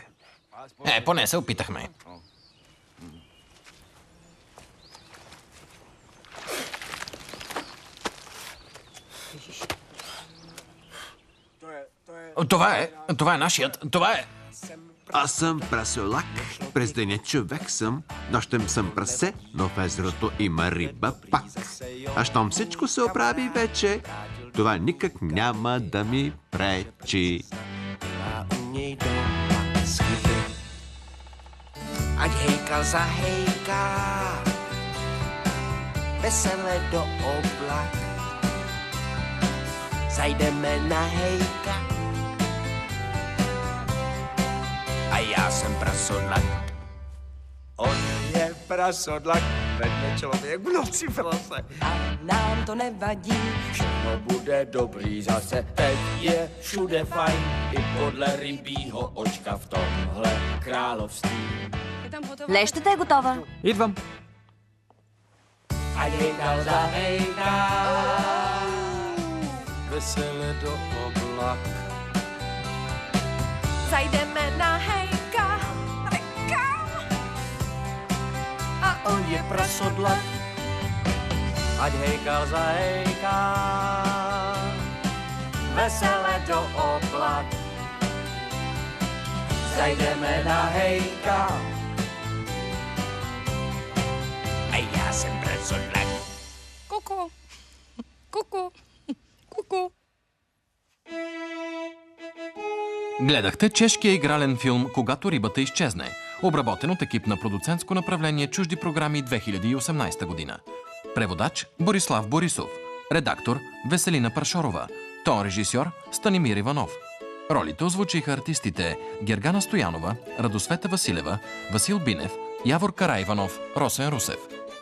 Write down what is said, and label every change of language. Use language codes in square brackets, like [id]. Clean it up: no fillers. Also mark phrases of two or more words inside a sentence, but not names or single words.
[bg] Поне се опитахме. Това е нашият. Това е. Аз съм прасолак, през деня човек съм, нощем съм прасе, но в езерото има риба пак. А щом всичко се оправи вече, това никак няма да ми пречи. [cs] Ať hejkal zahejká, vesele do oblak. Zajdeme na hejka, a já jsem prasodlak. On je prasodlak, vedle člověk v noci v lese. A nám to nevadí, Všechno bude dobrý zase, teď je všude fajn, i podle rybího očka v tomhle království. [bg] Лещата е готова. Идвам. [cs] Ať hejkal zahejká, vesele do oblak. zajdeme na hejka. A on je prasodlak. Ať hejkal zahejká, vesele do oblak. Zajdeme na hejka, a já jsem prasodlak. Kuku. Kuku. Kuku. [bg] Гледахте чешкия игрален филм «Когато рибата изчезне», обработен от екип на продуцентско направление Чужди програми 2018 година. Преводач Борислав Борисов. Редактор Веселина Паршорова. Тон режисьор Станимир Иванов. Ролите озвучиха артистите Гергана Стоянова, Радосвета Василева, Васил Бинев, Явор Караиванов, Росен Русев.